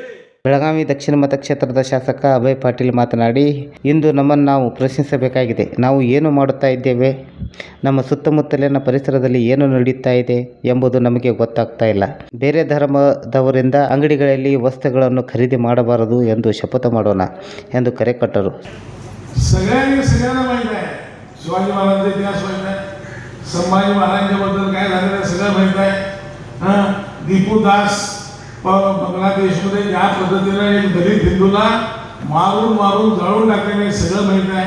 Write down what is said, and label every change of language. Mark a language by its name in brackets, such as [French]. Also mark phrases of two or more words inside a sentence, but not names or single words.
[Kannada] ಬೆಳಗಾವಿ ದಕ್ಷಿಣ ಮತಕ್ಷೇತ್ರದ ಶಾಸಕ ಅಭಯ್ ಪಾಟೀಲ್ ಮಾತನಾಡಿ, ಇಂದು ನಮ್ಮನ್ನು ನಾವು ಪ್ರಶ್ನಿಸಬೇಕಾಗಿದೆ. ನಾವು ಏನು ಮಾಡುತ್ತಾ ಇದ್ದೇವೆ, ನಮ್ಮ ಸುತ್ತಮುತ್ತಲಿನ ಪರಿಸರದಲ್ಲಿ ಏನು ನಡೆಯುತ್ತಾ ಇದೆ ಎಂಬುದು ನಮಗೆ ಗೊತ್ತಾಗ್ತಾ ಇಲ್ಲ. ಬೇರೆ ಧರ್ಮದವರಿಂದ ಅಂಗಡಿಗಳಲ್ಲಿ ವಸ್ತುಗಳನ್ನು ಖರೀದಿ ಮಾಡಬಾರದು ಎಂದು ಶಪಥ ಮಾಡೋಣ ಎಂದು ಕರೆ ಕೊಟ್ಟರು. [Marathi] सगळ्यांना माहित आहे, शिवाजी महाराजांचा इतिहास माहित आहे, संभाजी महाराजांबद्दल काय झालेलं सगळं माहित आहे. दीपू दास बांगलादेशमध्ये ज्या पद्धतीने एक दलित हिंदूला मारून जाळून टाकलेलं सगळं माहित आहे.